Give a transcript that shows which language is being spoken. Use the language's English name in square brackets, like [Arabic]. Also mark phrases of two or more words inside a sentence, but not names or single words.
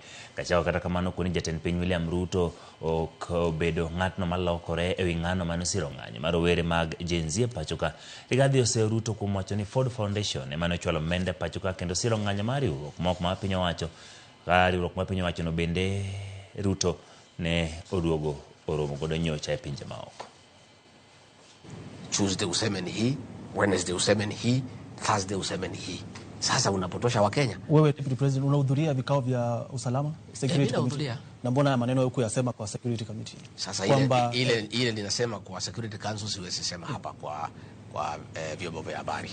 [Luo (Kenya and Tanzania)] Gachagua kata kamano koni jatend piny William Ruto ok obedo ng'atno malokore ewi ng'ano manosiro ng'anyo mar rowere mag Gen Z pachoka. Rigathi ose Ruto kuom wacho ni Ford Foundation emane ochwalo mende pachoka kendo siro ng'anyo mar riwruok mok ma piny owacho. Riwruok ma piny owacho no bende Ruto ne oduogo oromo godo nyocha e pinje maoko. [Swahili] Tuesday useme ni hii, Wednesday useme ni hii, Thursday useme ni hii. Sasa unapotosha wa Kenya. Wewe [English] Deputy President [Swahili] unahudhuria vikao vya usalama [English] Security Committee? [Swahili] Na mbona maneno huko yasema kwa [English] Security Committee? [Swahili] Sasa ile ninasema kwa [English] Security Council [Swahili] siwezi sema hapa kwa vyombo vya habari.